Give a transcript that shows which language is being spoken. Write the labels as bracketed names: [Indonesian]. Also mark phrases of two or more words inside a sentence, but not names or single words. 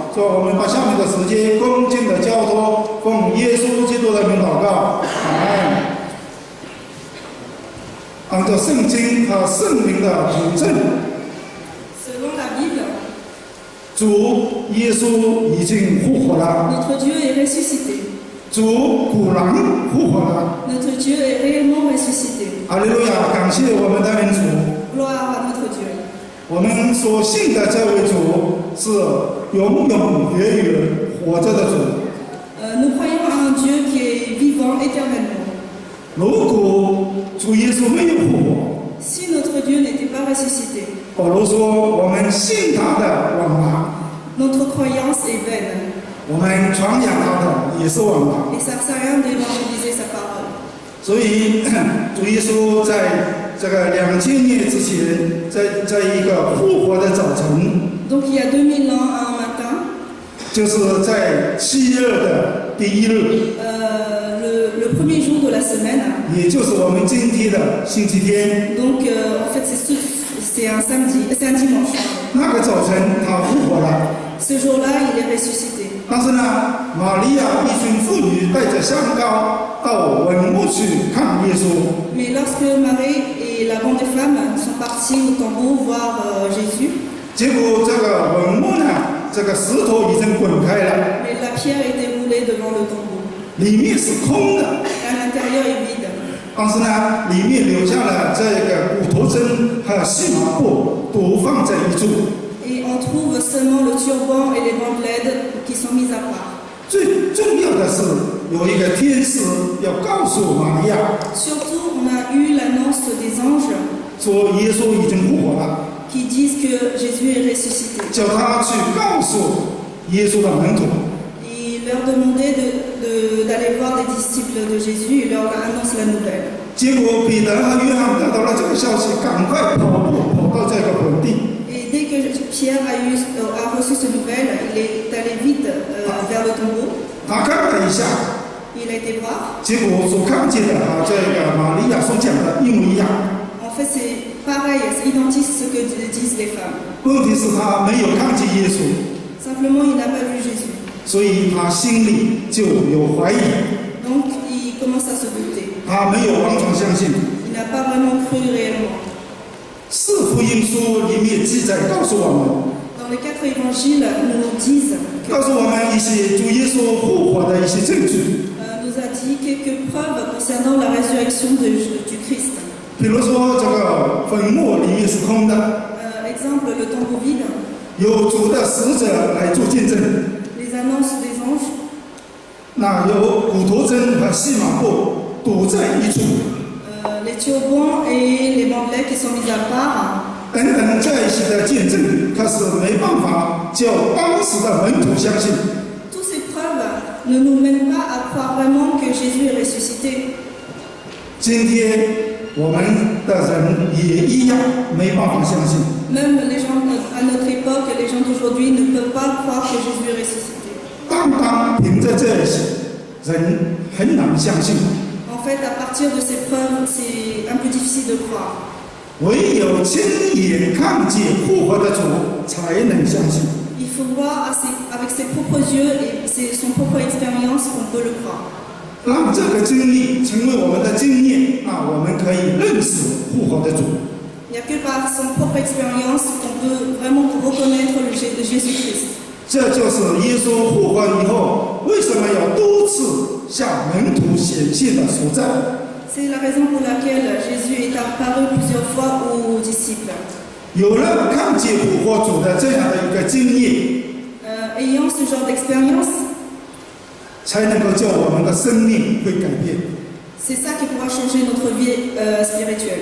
[Chinese] 所以我们把下面的时间恭敬的交托，奉耶稣基督的名祷告，阿们。按照圣经和圣灵的统证，主耶稣已经复活了。 [French] Notre Dieu est ressuscité. [Chinese] 主果然复活了。 [French] Notre Dieu est réellement ressuscité. [Chinese] 哈利路亚！感谢我们的恩主。 [French] Gloire à notre Dieu. [Chinese] 我们所信的这位主是永永远远活着的主。 [French] Nous croyons à un Dieu qui est vivant éternellement. [Chinese] 如果主耶稣没有复活， [French] Si notre Dieu n'était pas ressuscité, [Chinese] 保罗说我们信他的枉然， [French] notre croyance est vaine. [Chinese] 我们传扬他的也是枉然。 [French] Et ça ne sert à rien d'évangéliser sa parole. [Chinese] 所以主耶稣在这个2000年之前，在一个复活的早晨， [French] Donc il y a 2000 ans, un matin, [Chinese] 就是在7月的第1日， [French] le premier jour de la semaine, [Chinese] 也就是我们今天的星期天， [French] donc en fait c'est un samedi, c'est un dimanche. [Chinese] 那个早晨他复活了。 [French] Ce jour-là, il est ressuscité. [Chinese] 但是呢，玛利亚一群妇女带着香膏到坟墓去看耶稣。 [French] Mais lorsque Marie et la bande de femmes sont partis au tombeau voir Jésus, [Chinese] 结果这个坟墓呢，这个石头已经滚开了， [French] mais la pierre était roulée devant le tombeau. [Chinese] 里面是空的， [French] À l'intérieur est vide. [Chinese] 但是呢，里面留下了这个骨头针和细麻布都放在一处。 [French] Et on trouve seulement le turban et les bandelettes qui sont mises à part. [Chinese] 最重要的是，有一个天使要告诉玛利亚， [French] Surtout, on a eu l'annonce des anges [Chinese] 说耶稣已经复活了， [French] qui disent que Jésus est ressuscité. [Chinese] 叫他去告诉耶稣的门徒。 [French] Il leur demandait d'aller voir les disciples de Jésus et leur annonce la nouvelle. [Chinese] 结果彼得和约翰得到了这个消息，赶快跑到这个坟地。 [French] Et dès que Pierre a reçu cette nouvelle, il est allé vite vers le tombeau. [Chinese] 他看了一下， [French] Il a été voir. [Chinese] 结果所看见的和这个玛利亚所讲的一模一样。 [French] En fait, c'est pareil, c'est identique à ce que disent les femmes. [Chinese] 问题是他没有看见耶稣， [French] Simplement, il n'a pas vu Jésus. [Chinese] 所以他心里就有怀疑， [French] Donc, il commence à se douter. [Chinese] 他没有完全相信。 [French] Il n'a pas vraiment cru réellement. [Chinese] 四福音书里面记载告诉我们， [French] Dans les 4 évangiles, nous disent, [Chinese] 告诉我们一些主耶稣复活的一些证据。 [French] nous a dit quelques preuves concernant la résurrection du Christ. [Chinese] 比如说，这个坟墓里面是空的， [French] Exemple, le tombeau vide, [Chinese] 有主的使者来做见证。 [French] les annonces des anges, [Chinese] 那有古陀真和细马布堵在一处， [French] les théobans et les bandelettes qui sont mis à part. [Chinese] 等等这一些的见证，他是没办法叫当时的门徒相信。 [French] Toutes ces preuves ne nous mènent pas à croire vraiment que Jésus est ressuscité. [Chinese] 今天我们的人也一样没办法相信。 [French] Même les gens à notre époque, les gens d'aujourd'hui ne peuvent pas croire que Jésus est ressuscité. [Chinese] 单凭着这些，人很难相信。 [French] En fait, à partir de ces preuves, c'est un peu difficile de croire. [Chinese] 唯有亲眼看见复活的主，才能相信。 [French] Il faut voir avec ses propres yeux et son propre expérience qu'on peut le croire. [Chinese] 让这个经历成为我们的经验，那我们可以认识复活的主。 [French] Il n'y a que par son propre expérience qu'on peut vraiment reconnaître le Jésus-Christ. [Chinese] 这就是耶稣复活以后为什么要多次向门徒显现的所在。 [French] C'est la raison pour laquelle Jésus est apparu plusieurs fois aux disciples. [Chinese] 有了看见复活主的这样的一个经验， [French] Ayant ce genre d'expérience, [Chinese] 才能够叫我们的生命会改变。 [French] c'est ça qui pourra changer notre vie spirituelle.